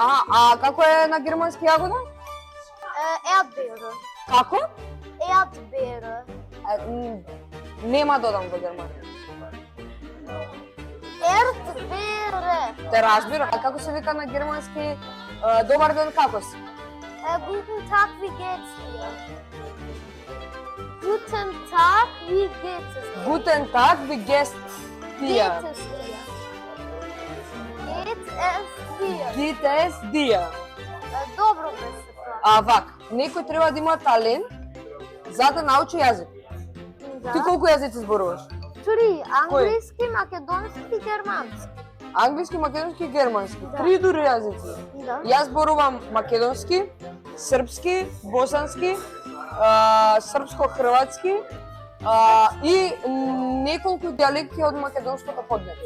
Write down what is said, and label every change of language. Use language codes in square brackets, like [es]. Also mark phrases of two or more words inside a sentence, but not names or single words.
[mk] А како е на германски Јагода? [de] Erdbeere. [mk] Како? [de] Erdbeere. [mk] Нема додам во Германија. [de] Erdbeere. [mk] Те разбирам. А како се вика на германски добар ден, како си? [de] Guten Tag, wie geht's dir? Guten Tag, wie geht es dir? Guten Tag, wie geht's dir? Geht es dir? Geht es dir? Geht es dir? [mk] Добро ме се прави. А вак, некој треба да има талент за да научи јазик. Ти Да. колку јазици зборуваш? 3. Англиски, македонски и германски. Англиски, македонски и германски. Да. 3 дури јазици. Да. Јас зборувам македонски, српски, босански, српско-хрватски и неколку дијалекти од македонското поднебје.